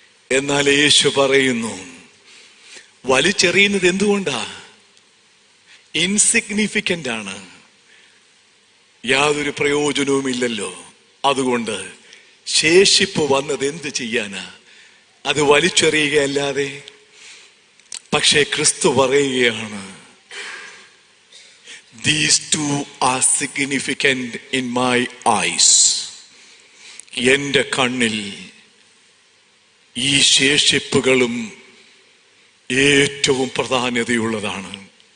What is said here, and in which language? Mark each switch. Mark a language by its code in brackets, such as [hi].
[ml] എന്നാൽ യേശു പറയുന്നു, വലിച്ചെറിയുന്നത് എന്തുകൊണ്ടാ? ഇൻസിഗ്നിഫിക്കന്റ് ആണ്, യാതൊരു പ്രയോജനവുമില്ലല്ലോ. അതുകൊണ്ട് ശേഷിപ്പ് വന്നത് എന്ത് ചെയ്യാനാ? അത് വലിച്ചെറിയുകയല്ലാതെ. പക്ഷേ ക്രിസ്തു പറയുകയാണ്, [en] these two are significant in my eyes. [ml] എന്റെ കണ്ണിൽ ഈ ശേഷിപ്പുകളും ഏറ്റവും പ്രാധാന്യതയുള്ളതാണ്.